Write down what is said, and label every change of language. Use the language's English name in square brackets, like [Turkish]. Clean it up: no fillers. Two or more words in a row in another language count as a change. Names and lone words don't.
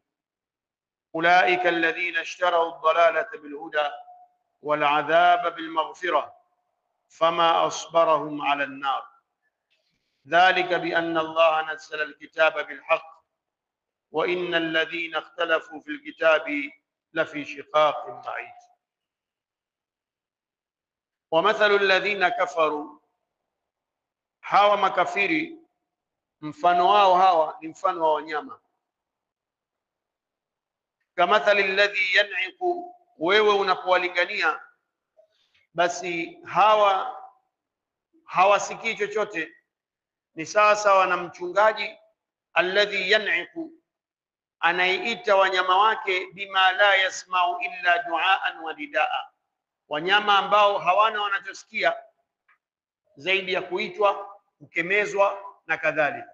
[Arabic] أولئك الذين اشتروا الضلالة بالهدى والعذاب بالمغفرة فما أصبرهم على النار ذلك بأن الله نزل الكتاب بالحق وإن الذين اختلفوا في الكتاب لفي شقاق بعيد. ومثل الذين كفروا، [Swahili] hawa makafiri mfano wao hawa ni mfano wa wanyama. [Arabic] كمثل الذي ينعق, [Swahili] wewe unapowalingania basi hawa hawasikii chochote, ni sawa sawa na mchungaji [Arabic] الذي ينعق, [Swahili] anayeita wanyama wake [Arabic] بما لا يسمع إلا دعاء ونداء, [Swahili] wanyama ambao hawana wanachosikia zaidi ya kuitwa, kukemezwa na kadhalika.